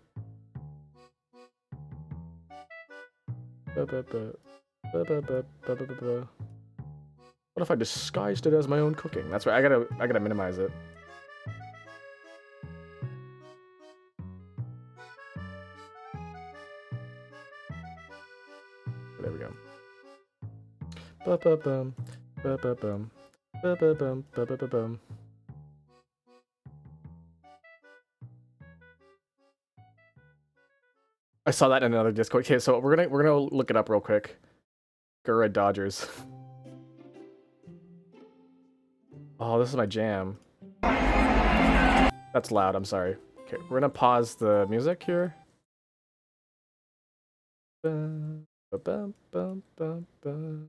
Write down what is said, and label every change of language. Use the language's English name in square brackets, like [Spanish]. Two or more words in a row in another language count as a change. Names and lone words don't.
[English] Ba ba ba ba ba ba ba ba ba. What if I disguised it as my own cooking? That's right. I gotta minimize it. There we go. Ba ba bum, ba ba bum, ba ba bum, ba ba ba bum. I saw that in another Discord. Okay, so we're gonna look it up real quick. Gura Dodgers. Oh, this is my jam. That's loud. I'm sorry. Okay, we're gonna pause the music here. Bum, bum, bum, bum, bum.